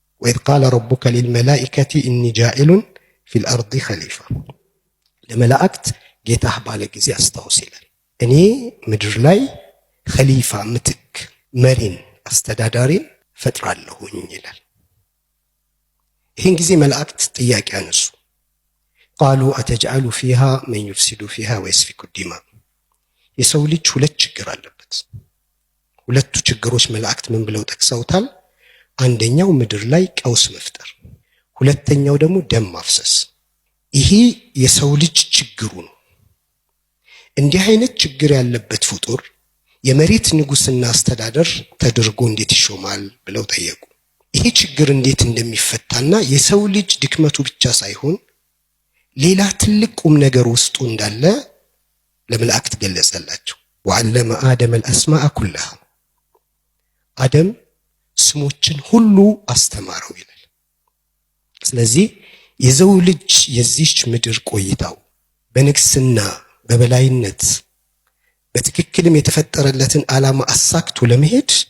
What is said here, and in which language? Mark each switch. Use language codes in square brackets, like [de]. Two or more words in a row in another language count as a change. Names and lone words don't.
[ar] وإذ قال ربك للملائكة إني جاعل في الأرض خليفة [am] ለመላእክት ጌታህ ባለ ጊዜ አስታውስ ይላል። እኔ ምድር ላይ ኸሊፋ ምትክ መሪን አስተዳዳሪን ፈጥራለሁኝ ይላል። ይህን ጊዜ መላእክት ጥያቄ አነሱ። [ar] قالوا أتجعل فيها من يفسد فيها ويسفك الدماء [am] የሰው ልጅ ሁለት ችግር አለበት። ሁለቱ ችግሮች መላእክት ምን ብለው ጠቅሰውታል? አንደኛው ምድር ላይ ቀውስ መፍጠር፣ ሁለተኛው ደግሞ ደም ማፍሰስ። ይሄ የሰው ልጅ ችግሩ ነው። እንዲህ አይነት ችግር ያለበት ፍጡር የመሬት ንጉስና አስተዳደር ተደርጎ እንዴት ይሾማል ብለው ጠየቁ። ይሄ ችግር እንዴት እንደሚፈታና የሰው ልጅ ድክመቱ ብቻ ሳይሆን ሌላ ትልቅ ቁም ነገር ውስጡ እንዳለ ለመላእክት ገለጸላቸው። [ar] وعلم آدم الأسماء كلها [am] አደም ስሞችን ሁሉ አስተማረው ይላል። ስለዚህ የሰው ልጅ የዚህች ምድር ቆይታው በንግስና በበላይነት በትክክልም የተፈጠረለትን ዓላማ አሳክቶ ለመሄድ